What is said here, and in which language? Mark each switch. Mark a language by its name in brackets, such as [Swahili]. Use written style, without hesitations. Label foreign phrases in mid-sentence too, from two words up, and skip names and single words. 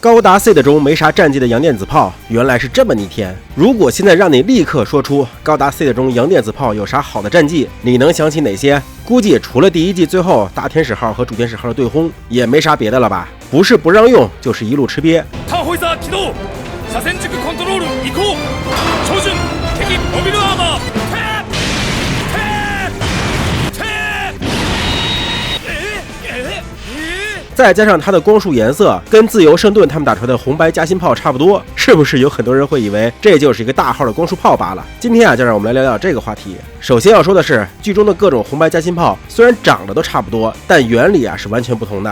[Chinese] 高达 C 的中没啥战绩的洋电子炮，原来是这么逆天。如果现在让你立刻说出高达 C 的中洋电子炮有啥好的战绩，你能想起哪些？估计除了第一季最后大天使号和主天使号的对轰，也没啥别的了吧？不是不让用，就是一路吃瘪。 [Japanese] タホイザー起動、車線軸コントロール移行、照準、敵モビルアーマー。 [Chinese] 再加上它的光束颜色跟自由圣盾他们打出来的红白夹心炮差不多，是不是有很多人会以为这就是一个大号的光束炮罢了？今天就让我们来聊聊这个话题。首先要说的是，剧中的各种红白夹心炮虽然长得都差不多，但原理是完全不同的。